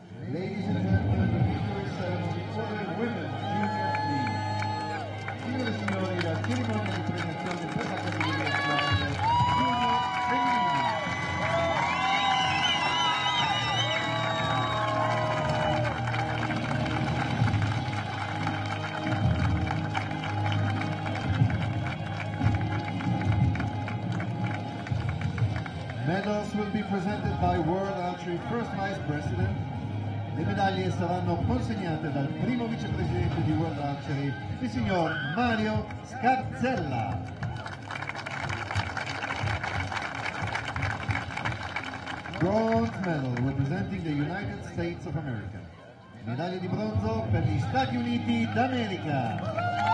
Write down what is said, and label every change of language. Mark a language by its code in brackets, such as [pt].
[en] Ladies and gentlemen, the victory ceremony for the women's junior league. [it] Signore e signori, la cerimonia di premiazione per la categoria giovanile junior femminile. [en] Medals will be presented by World Archery First Vice President. [it] Le medaglie saranno consegnate dal primo vicepresidente di World Archery, il signor Mario Scarzella. [en] Bronze medal representing the United States of America. [it] Medaglia di bronzo per gli Stati Uniti d'America.